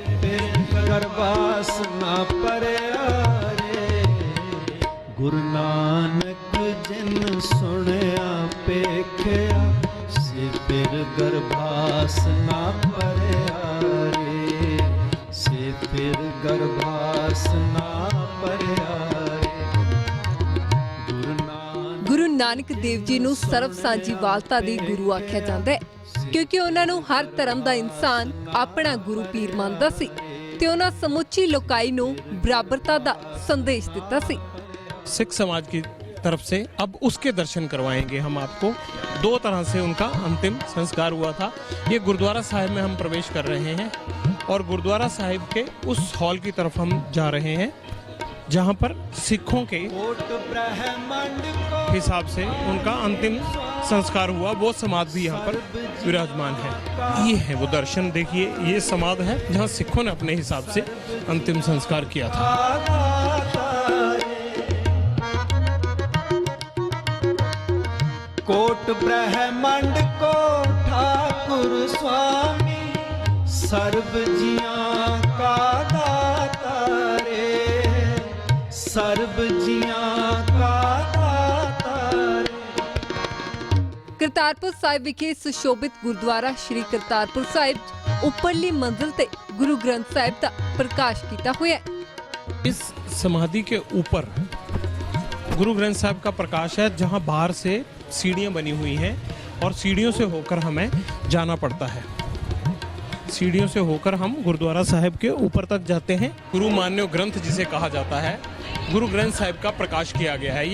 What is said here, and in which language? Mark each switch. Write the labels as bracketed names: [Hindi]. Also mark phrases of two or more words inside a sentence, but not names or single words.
[Punjabi] ਗੁਰੂ ਨਾਨਕ ਜਿਨ ਸੁਣਿਆ ਪੇਖਿਆ ਸੇ ਫਿਰਿ ਗਰਭਾਸਿ ਨ ਪਰਿਆ ਰੇ, ਸੇ ਫਿਰਿ ਗਰਭਾਸਿ ਨ ਪਰਿਆ ਰੇ। ਗੁਰੂ ਨਾਨਕ ਦੇਵ ਜੀ ਨੂੰ ਸਰਬ ਸਾਂਝੀਵਾਲਤਾ ਦੇ ਗੁਰੂ ਆਖਿਆ ਜਾਂਦਾ ਹੈ ਕਿਉਂਕਿ ਉਹਨਾਂ ਨੂੰ ਹਰ ਧਰਮ ਦਾ ਇਨਸਾਨ ਆਪਣਾ ਗੁਰੂ ਪੀਰ ਮੰਨਦਾ ਸੀ ਤੇ ਉਹਨਾਂ ਸਮੁੱਚੀ ਲੋਕਾਈ ਨੂੰ ਬਰਾਬਰਤਾ ਦਾ ਸੰਦੇਸ਼ ਦਿੱਤਾ ਸੀ। [Hindi] सिख समाज की तरफ से अब उसके दर्शन करवाएंगे हम आपको। दो तरह से उनका अंतिम संस्कार हुआ था। ये गुरुद्वारा साहिब में हम प्रवेश कर रहे हैं और गुरुद्वारा साहिब के उस हॉल की तरफ हम जा रहे हैं जहां पर सिखों के हिसाब से उनका अंतिम संस्कार हुआ। वो समाधि भी यहाँ पर विराजमान है। ये है वो दर्शन, देखिए ये समाधि है जहाँ सिखों ने अपने हिसाब से अंतिम संस्कार किया था। [Punjabi] ਕੋਟਿ ਬ੍ਰਹਮੰਡ ਕੋ ਠਾਕੁਰੁ ਸੁਆਮੀ ਸਰਬ ਜੀਆ ਕਾ ਦਾਤਾ ਰੇ, ਸਰਬ ਜੀਆ ਕਾ ਦਾਤਾ ਰੇ। ਕਰਤਾਰਪੁਰ ਸਾਹਿਬ ਵਿਖੇ ਸੁਸ਼ੋਭਿਤ ਗੁਰਦੁਆਰਾ ਸ਼੍ਰੀ ਕਰਤਾਰਪੁਰ ਸਾਹਿਬ ਉੱਪਰਲੀ ਮੰਜ਼ਿਲ ਤੇ ਗੁਰੂ ਗ੍ਰੰਥ ਸਾਹਿਬ ਦਾ ਪ੍ਰਕਾਸ਼ ਕੀਤਾ ਹੋਇਆ ਹੈ। [Hindi] इस समाधि के ऊपर गुरु ग्रंथ साहिब का प्रकाश है जहां बाहर से सीढ़ियां बनी हुई हैं और सीढ़ियों से होकर हमें जाना पड़ता है। सीढ़ियों से होकर हम गुरुद्वारा साहिब के ऊपर तक जाते हैं। गुरु मान्यो ग्रंथ जिसे कहा जाता है, गुरु ग्रंथ साहिब का प्रकाश किया गया है।